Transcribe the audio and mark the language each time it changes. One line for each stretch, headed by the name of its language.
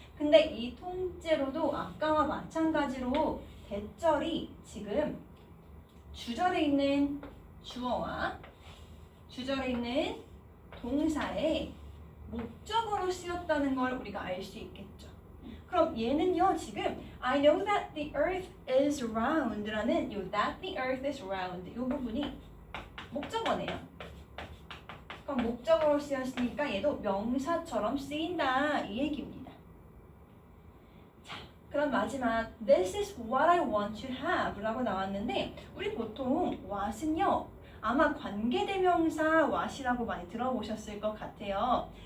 Korean: 근데 이 통째로도 아까와 마찬가지로 that절이 지금 주절에 있는 주어와 주절에 있는 동사의 목적어로 쓰였다는 걸 우리가 알 수 있겠죠. 그럼 얘는요 지금
English: I know that the earth is round
Korean: 라는 요
English: that the earth is round
Korean: 이 부분이 목적어네요. 그럼 목적어로 쓰였으니까 얘도 명사처럼 쓰인다 이 얘기입니다. 자, 그럼 마지막
English: This is what I want to have
Korean: 라고 나왔는데 우리 보통 what은요 아마 관계대명사 what이라고 많이 들어보셨을 것 같아요.